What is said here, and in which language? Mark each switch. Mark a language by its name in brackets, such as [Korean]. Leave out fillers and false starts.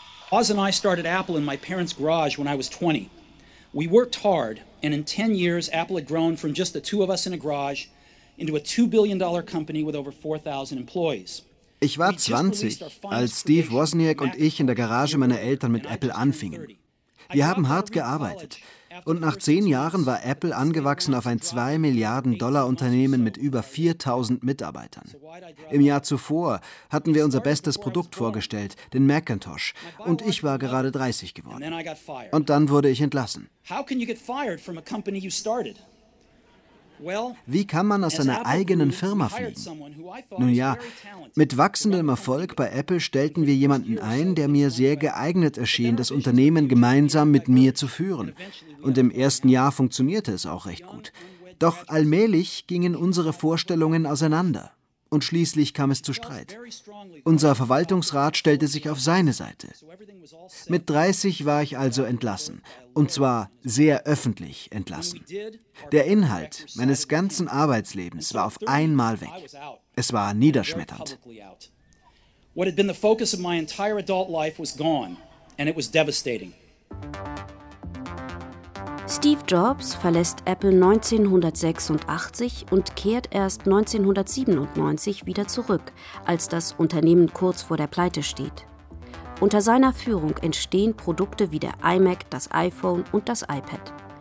[English] Oz and I started Apple in my parents' garage when I was 20. We worked hard, and in 10 years, Apple had grown from just the two of us in a garage into a $2 billion company with over 4,000 employees. [German] Ich war 20, als Steve Wozniak und ich in der Garage meiner Eltern mit Apple anfingen. Wir haben hart gearbeitet, und nach 10 Jahren war Apple angewachsen auf ein 2 Milliarden Dollar Unternehmen mit über 4,000 Mitarbeitern. Im Jahr zuvor hatten wir unser bestes Produkt vorgestellt, den Macintosh, und ich war gerade 30 geworden. Und dann wurde ich entlassen. Wie kann man aus einer eigenen Firma fliehen? Nun ja, mit wachsendem Erfolg bei Apple stellten wir jemanden ein, der mir sehr geeignet erschien, das Unternehmen gemeinsam mit mir zu führen. Und im ersten Jahr funktionierte es auch recht gut. Doch allmählich gingen unsere Vorstellungen auseinander. Und schließlich kam es zu Streit. Unser Verwaltungsrat stellte sich auf seine Seite. Mit 30 war ich also entlassen. Und zwar sehr öffentlich entlassen. Der Inhalt meines ganzen Arbeitslebens war auf einmal weg. Es war niederschmetternd. [English] What had been the focus of my entire adult life was gone. And it was devastating. [German] Steve Jobs verlässt Apple 1986 und kehrt erst 1997 wieder zurück, als das Unternehmen kurz vor der Pleite steht. Unter seiner Führung entstehen Produkte wie der iMac, das iPhone und das iPad.